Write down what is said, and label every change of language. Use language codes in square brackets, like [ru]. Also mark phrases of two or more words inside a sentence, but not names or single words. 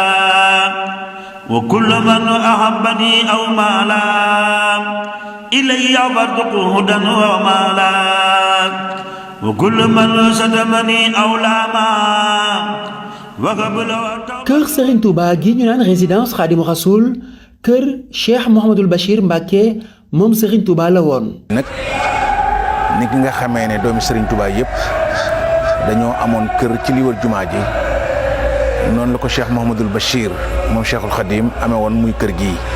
[ar] وكل من أحبني أو مالا إلي برزقه هدى ومالا وكل من شتمني أو لاما وقبل [wo] kër Serigne Touba gi ñu naan résidence Khadimou Rassoul kër Cheikh Mouhamadul Bachir Mbacké moom Serigne Touba la woon. nag ni ki nga xamee ne doomi Serigne Touba yëpp dañoo amoon kër ci li wër jumaa ji noonu la ko Cheikh Mouhamadul Bachir moom Cheikhul Khadim amee woon muy kër gii